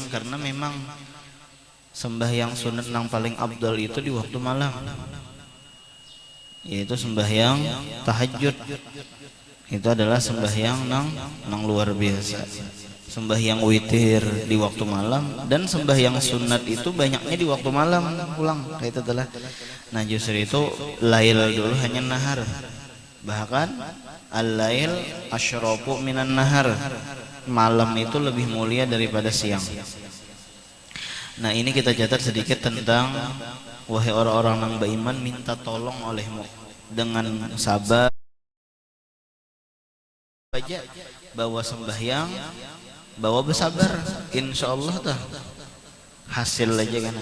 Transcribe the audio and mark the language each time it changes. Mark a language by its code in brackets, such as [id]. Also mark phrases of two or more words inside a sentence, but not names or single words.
[id] Karena memang sembahyang sunat yang paling abdal itu di waktu malam, yaitu sembahyang tahajud. [bjn] Itu adalah sembahyang nang luar biasa. [id] Sembahyang witir di waktu malam, dan sembahyang sunat itu banyaknya di waktu malam pulang. Itu adalah. Nah justru itu lail dulu hanya nahar. [ar] Bahkan الليل أشرف من النهار. [id] Malam itu lebih mulia daripada siang. Nah ini kita catat sedikit tentang wahai orang-orang yang beriman, minta tolong olehmu dengan sabar aja, bawa sembahyang, bawa bersabar, insyaallah tuh hasil aja kan.